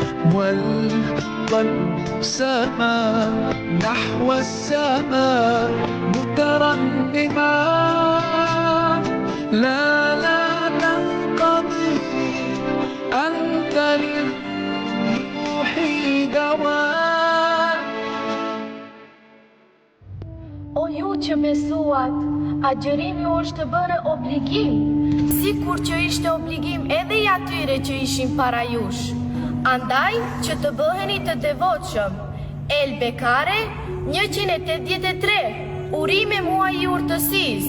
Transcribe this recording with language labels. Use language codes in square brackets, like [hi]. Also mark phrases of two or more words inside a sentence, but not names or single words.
[ar] والقلب سما نحو السماء مترنما لا تنقضي أنت للروح دواء. [sq] O ju që besuat, agjërimi është të bërë obligim, sikur që ishte obligim edhe i atyre që ishin para jush. Andaj që të bëheni të devotshëm. El Bekare 183, urime muaj i urtësisë.